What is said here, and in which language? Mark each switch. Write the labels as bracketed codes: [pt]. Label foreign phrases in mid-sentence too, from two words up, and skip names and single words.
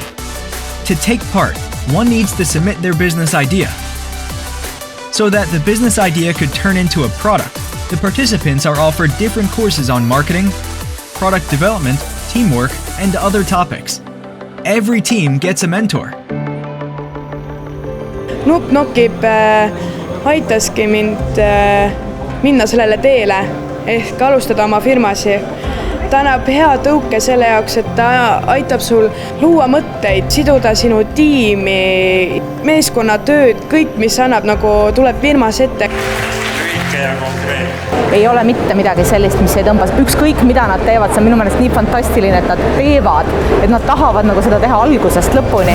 [en] To take part, one needs to submit their business idea. So that the business idea could turn into a product, the participants are offered different courses on marketing, product development, teamwork, and other topics. Every team gets a mentor. [et] Nup Nukib aitaski mind minna sellele teele ehk alustada oma firmasi. Ta annab hea tõuke selle jaoks, et ta aitab sul luua mõtteid, siduda sinu tiimi, meeskonnatööd, kõik, mis annab tuleb firmas ette. Ei ole mitte midagi sellist, mis ei tõmbas. Ükskõik mida nad teevad, see on minu meelest nii fantastiline, et nad teevad, et nad tahavad seda teha algusest lõpuni.